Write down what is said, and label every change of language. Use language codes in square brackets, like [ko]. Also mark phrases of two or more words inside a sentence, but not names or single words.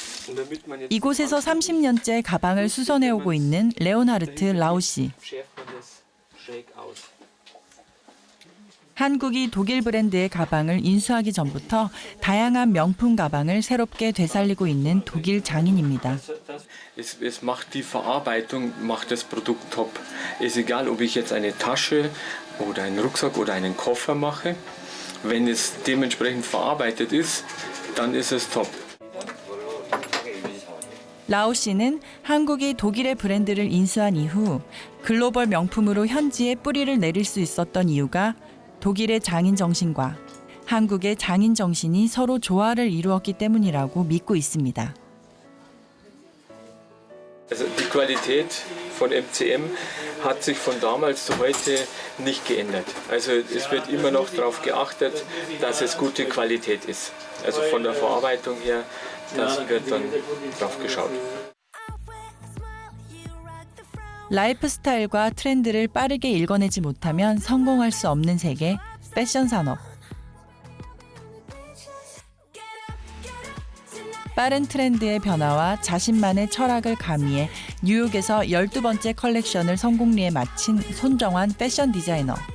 [ko] 이곳에서 30년째 가방을 수선해오고 있는 레오나르트 라우 씨. 한국이 독일 브랜드의 가방을 인수하기 전부터 다양한 명품 가방을 새롭게 되살리고 있는 독일 장인입니다. [de] Es macht die Verarbeitung, macht das Produkt top. Ist egal, ob ich jetzt eine Tasche oder einen Rucksack oder einen Koffer mache. Wenn es dementsprechend verarbeitet ist, dann ist es top. [ko] 라오 씨는 한국이 독일의 브랜드를 인수한 이후 글로벌 명품으로 현지에 뿌리를 내릴 수 있었던 이유가 독일의 장인 정신과 한국의 장인 정신이 서로 조화를 이루었기 때문이라고 믿고 있습니다. [de] Also die Qualität von MCM hat sich von damals zu heute nicht geändert. Also es wird immer noch darauf geachtet, dass es gute Qualität ist. Also von der Verarbeitung her, das wird dann drauf geschaut. [ko] 라이프 스타일과 트렌드를 빠르게 읽어내지 못하면 성공할 수 없는 세계 패션 산업. 빠른 트렌드의 변화와 자신만의 철학을 가미해 뉴욕에서 12번째 컬렉션을 성공리에 마친 손정환 패션 디자이너.